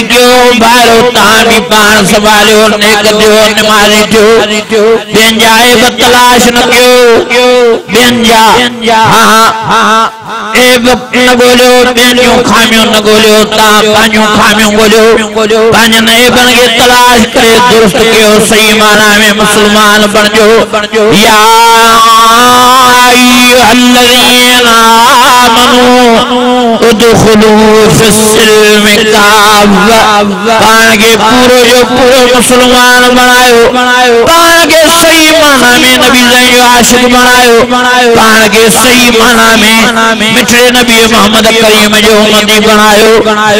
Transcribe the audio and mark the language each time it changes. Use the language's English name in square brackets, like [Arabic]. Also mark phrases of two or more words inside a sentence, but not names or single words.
[Sindhi] भाइरो तव्हां भी पाण संभालियो नेक थियो निमाज़ी ॾिठो ॿियनि जा ऐब तलाश न कयो ॿियनि जा ऐब न ॻोल्हियो ॿियनि जूं खामियूं न ॻोल्हियो तव्हां पंहिंजूं खामियूं ॻोल्हियो पंहिंजनि ऐबनि खे तलाश करे दुरुस्त कयो सही माना में मुस्लमान बणिजो या [Arabic] أيها الذين آمنوا ادخلوا في السلم كافة [Sindhi] पाण खे पूरो जो पूरो मुस्लमान बणायो पाण खे सही माना में नबी जो आशिक बणायो पाण खे सही माना में मिठड़े नबी मोहम्मद करीम जो उम्मती बणायो